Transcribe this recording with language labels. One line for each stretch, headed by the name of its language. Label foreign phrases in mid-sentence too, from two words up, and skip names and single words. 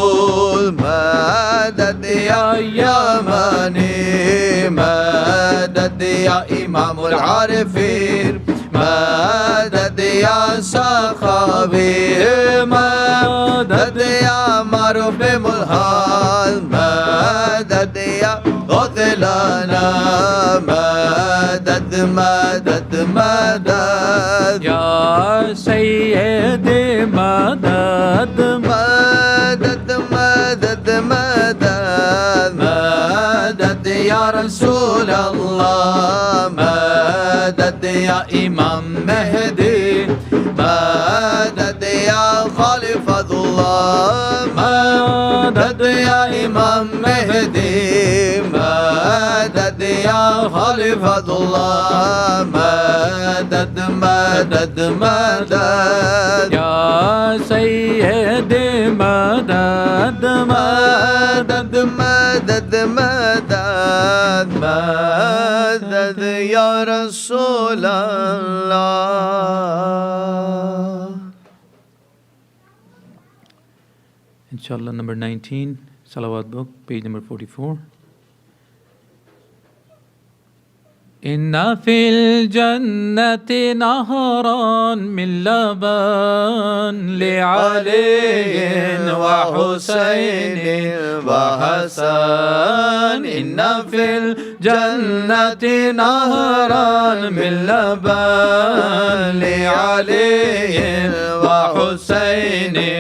Arabic: مدد يا يماني مدد يا إمام العارفين مدد يا سخاوي مدد يا معروف بملحال مدد يا غثلانا مدد مدد مدد يا سيدي مدد مدد مدد مدد مدد يا رسول الله مدد يا إمام مهدي مدد يا خليفة الله مدد يا إمام مهدي مدد يا خليفة الله مدد مدد مدد يا سيدي مدد مدد مدد مدد مدد يا رسول الله.
English: Inshallah, number 19, Salawat book, page number 44.
Arabic: إن في الجنة نهرا من لبن لعلي وحسين وحسن إن في الجنة نهرا من لبن لعلي وحسين